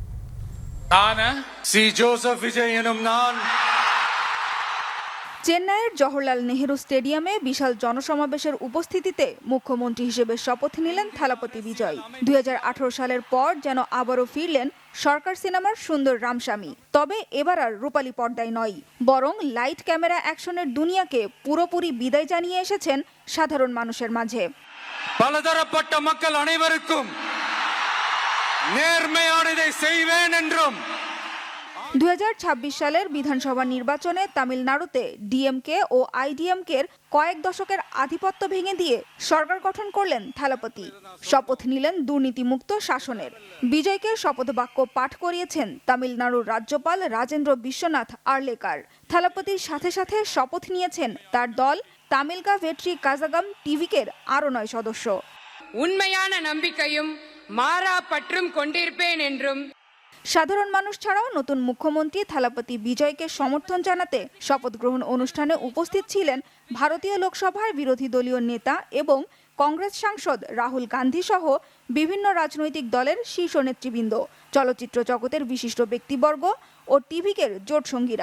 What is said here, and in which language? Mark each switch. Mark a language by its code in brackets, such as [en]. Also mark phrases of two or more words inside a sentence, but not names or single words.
[bn] চেন্নাইয়ের জওহরলাল নেহেরু স্টেডিয়ামে বিশাল জনসমাবেশের উপস্থিতিতে মুখ্যমন্ত্রী হিসেবে শপথ নিলেন থালাপতি বিজয়। 2018 সালের পর যেন আবারও ফিরলেন সরকার সিনেমার সুন্দর রামস্বামী। তবে এবার আর রূপালী পর্দায় নয়, বরং [en] light camera action-er [bn] দুনিয়াকে পুরোপুরি বিদায় জানিয়ে এসেছেন সাধারণ মানুষের মাঝে। [ta] பலதரப்பட்ட மக்கள் அனைவருக்கும் நேர்மையானதை செய்வேன் என்றும் [bn] 2026 সালের বিধানসভা নির্বাচনে তামিলনাড়ুতে ডিএমকে ও আইডিএমকের কয়েক দশকের আধিপত্য ভেঙে দিয়ে সরকার গঠন করলেন থালাপতি। শপথ নিলেন দুর্নীতিমুক্ত শাসনের। বিজয়কে শপথ বাক্য পাঠ করিয়েছেন তামিলনাড়ুর রাজ্যপাল রাজেন্দ্র বিশ্বনাথ আর্লেকার। থালাপতির সাথে সাথে শপথ নিয়েছেন তার দল তামিলগা ভেট্রি কাজাগাম টিভিকের আরও 9 সদস্য। [ta] உண்மையான நம்பிக்கையும் மாறா பற்றும் கொண்டிருப்பேன் என்றும்। [bn] সাধারণ মানুষ ছাড়াও নতুন মুখ্যমন্ত্রী থালাপতি বিজয়কে সমর্থন জানাতে শপথ গ্রহণ অনুষ্ঠানে উপস্থিত ছিলেন ভারতীয় লোকসভার বিরোধী দলীয় নেতা এবং কংগ্রেস সাংসদ রাহুল গান্ধী সহ বিভিন্ন রাজনৈতিক দলের শীর্ষ নেতৃবৃন্দ, চলচ্চিত্র জগতের বিশিষ্ট ব্যক্তিবর্গ ও টিভিকের জোট সঙ্গীরা।